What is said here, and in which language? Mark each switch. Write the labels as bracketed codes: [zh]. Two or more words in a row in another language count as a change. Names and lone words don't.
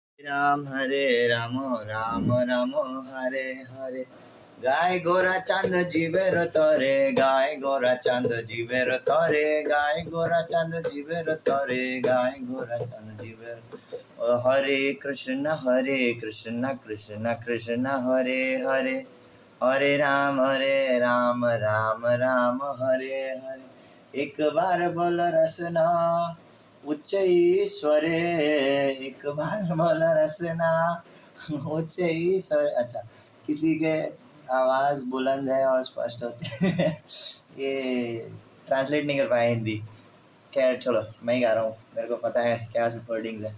[sa] राम हरे राम राम राम हरे हरे। [bn] গায় গোরা চাঁদ জীবের তরে, গায় গোরা চাঁদ জীবের তরে, গায় গোরা চাঁদ জীবের তরে, গায় গোরা চাঁদ জীবের। हरे कृष्ण कृष्ण कृष्ण हरे हरे, हरे राम राम राम हरे हरे। এক বার বোল রসনা উচ্চ ঈশ্বরে, এক বার বোল রসনা উচ্চ ঈশ্বর। [hi] अच्छा, किसी के आवाज़ बुलंद है और स्पष्ट होती है ये ट्रांसलेट नहीं कर पाया हिंदी। खैर छोड़ो, मैं ही गा रहा हूँ, मेरे को पता है क्या वर्डिंग्स है।